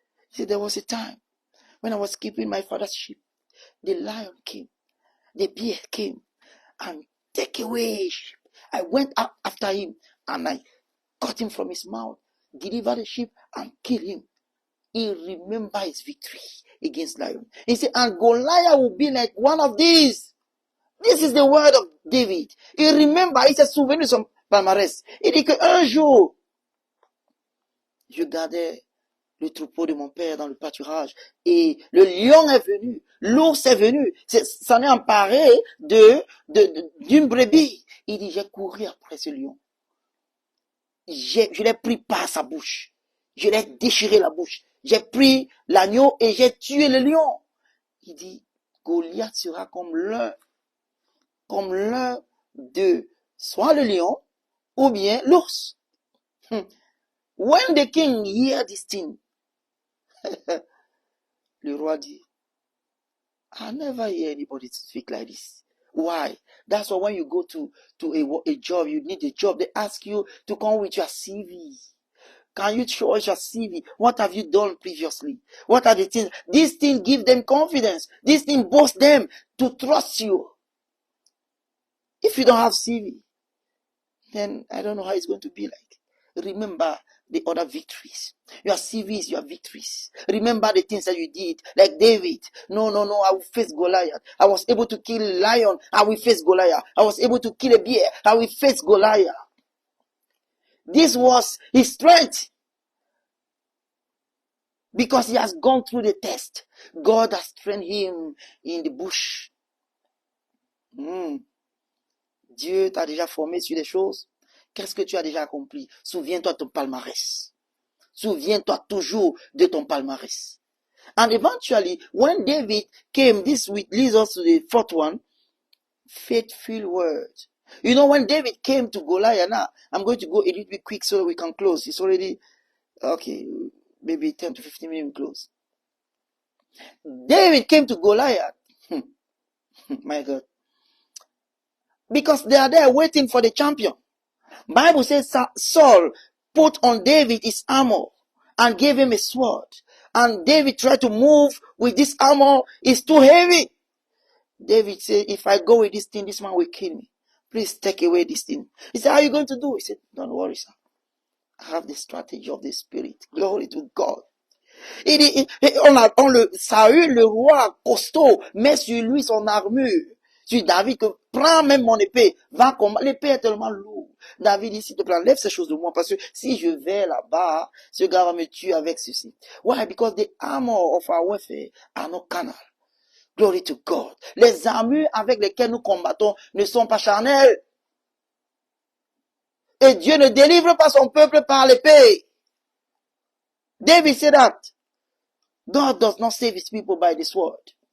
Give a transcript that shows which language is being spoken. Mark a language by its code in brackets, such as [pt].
[en] He said, there was a time when I was keeping my father's sheep. The lion came, the bear came and take away sheep. I went up after him and I cut him from his mouth, delivered the sheep and killed him. He remembered his victory against lion. He said, and Goliath will be like one of these. This is the word of David. [fr] Il remember, il s'est souvenu de son palmarès. Il dit qu'un jour, je gardais le troupeau de mon père dans le pâturage et le lion est venu, l'ours est venu, s'en est emparé d'une brebis. Il dit, j'ai couru après ce lion. Je l'ai pris par sa bouche. Je l'ai déchiré la bouche. J'ai pris l'agneau et j'ai tué le lion. Il dit, Goliath sera comme l'un de soit le lion ou bien l'ours. [en] When the king heard this thing, [fr] le roi dit, [en] I never hear anybody speak like this. Why? That's why when you go to a job, you need a job, they ask you to come with your CV. Can you show us your CV? What have you done previously? What are the things? This thing give them confidence. This thing boosts them to trust you. If you don't have CV, then I don't know how it's going to be like. Remember the other victories. Your CV is your victories. Remember the things that you did, like David. No, I will face Goliath. I was able to kill a lion. I will face Goliath. I was able to kill a bear. I will face Goliath. This was his strength. Because he has gone through the test. God has trained him in the bush. [fr] Dieu t'a déjà formé sur des choses. Qu'est-ce que tu as déjà accompli? Souviens-toi de ton palmarès. Souviens-toi toujours de ton palmarès. [en] And eventually, when David came, this leads us to the fourth one, faithful word. You know, when David came to Goliath, now, I'm going to go a little bit quick so we can close. It's already, okay, maybe 10 to 15 minutes close. David came to Goliath. My God. Because they are there waiting for the champion. Bible says Saul put on David his armor and gave him a sword. And David tried to move with this armor. It's too heavy. David said, if I go with this thing, this man will kill me. Please take away this thing. He said, how are you going to do? He said, don't worry, sir. I have the strategy of the Spirit. Glory to God. [fr] Saül, le roi costaud, met sur lui son armure. Sur David, que prends même mon épée, va combattre. L'épée est tellement lourde. David dit, s'il te plaît, enlève ces choses de moi, parce que si je vais là-bas, ce gars va me tuer avec ceci. [en] Why? Because the armor of our warfare are not carnal. Glory to God. [fr] Les armures avec lesquelles nous combattons ne sont pas charnelles. Et Dieu ne délivre pas son peuple par l'épée. [en] David said that. God does not save his people by the sword.